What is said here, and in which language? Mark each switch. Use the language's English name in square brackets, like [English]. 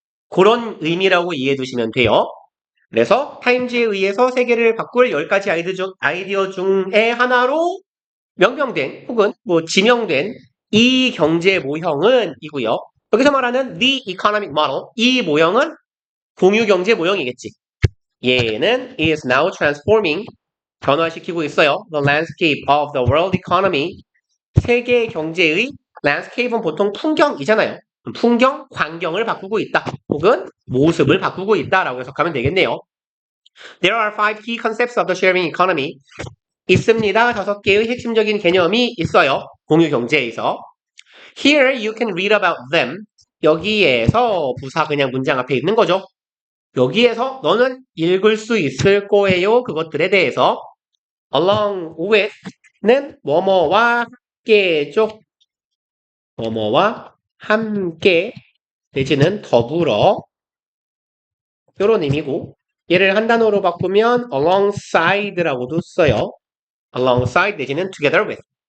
[Korean] 그런 의미라고 이해해 두시면 돼요. 그래서 타임즈에 의해서 세계를 바꿀 10가지 아이디어 중에 하나로 명명된 혹은 뭐 지명된 이 경제 모형은 이고요. 여기서 말하는 [English] the economic model [Korean] 이 모형은 공유 경제 모형이겠지. 얘는 [English] is now transforming [Korean] 변화시키고 있어요. [English] The landscape of the world economy [Korean] 세계 경제의 [English] landscape은 [Korean] 보통 풍경이잖아요. 풍경, 광경을 바꾸고 있다. 혹은 모습을 바꾸고 있다라고 해석하면 되겠네요. [English] There are 5 key concepts of the sharing economy. [Korean] 있습니다. 5개의 핵심적인 개념이 있어요. 공유 경제에서. [English] Here you can read about them. [Korean] 여기에서 부사 그냥 문장 앞에 있는 거죠. 여기에서 너는 읽을 수 있을 거예요. 그것들에 대해서. [English] Along with [Korean] 는 뭐뭐와 함께죠. 뭐뭐와 함께 내지는 더불어 이런 의미고 얘를 한 단어로 바꾸면 alongside라고도 써요. [English] alongside [Korean] 내지는 [English] together with.